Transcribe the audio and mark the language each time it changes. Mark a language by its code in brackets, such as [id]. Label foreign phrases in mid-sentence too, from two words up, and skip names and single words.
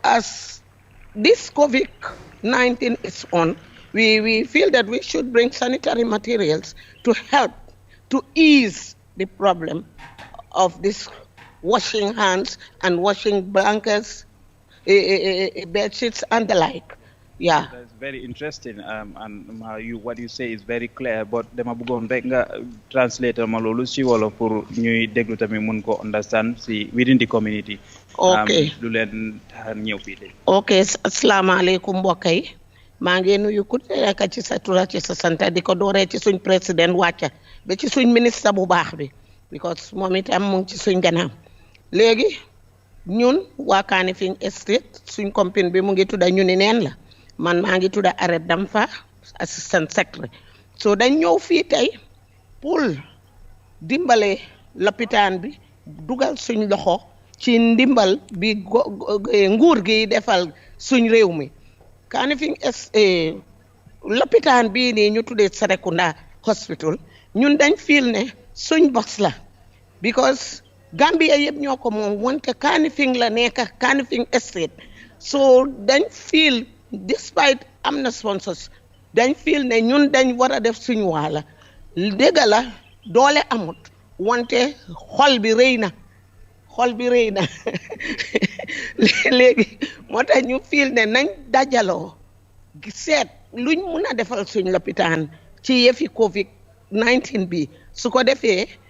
[en] So as this COVID-19 is on, we feel that we should bring sanitary materials to help to ease the problem of this washing hands and washing blankets, bed sheets and the like. Yeah. That's very interesting. And what you say is very clear. [wo] But dama bëggoon rek nga translate ma loolu ci wolof pour ñuy déglu tamit mun ko understand si [en] within the community. [wo] Okay. Du leen ñëw fii de. Okay, asalaamaaleykum mbokk yi. maa ngi nuyu ku nekk ci sa tur ci sa sant di ko dooree ci suñ président wàcca ba ci suñ ministre bu baax bi because moom itam mu ngi ci suñ gannaaw léegi ñun waa Kanifing Estate suñ compagnie bi mu ngi tudda ñu ni neen la man maa ngi tudda Aret Damfa [en] assistant secretary [wo] so dañ ñëw fii tey pour dimbale lopitaan bi dugal suñ loxo ci ndimbal bi nguur gi defal suñ réew mi Kanifing lopitaan bii nii ñu tuddee Serekunda hospital ñun dañ feel ne suñ bos la because Gambia yëpp ñoo ko moom wante Kanifing la nekk Kanifing Estate so dañ feel despite am na sponsors dañ feel ne ñun dañ war a def suñ waala dëgg la doole amut wante xol bi rëy na léegi moo tax ñu feel ne nañ dajaloo seet luñ mun a defal suñ lopitaan ci yëfi COVID-19 bi su ko defee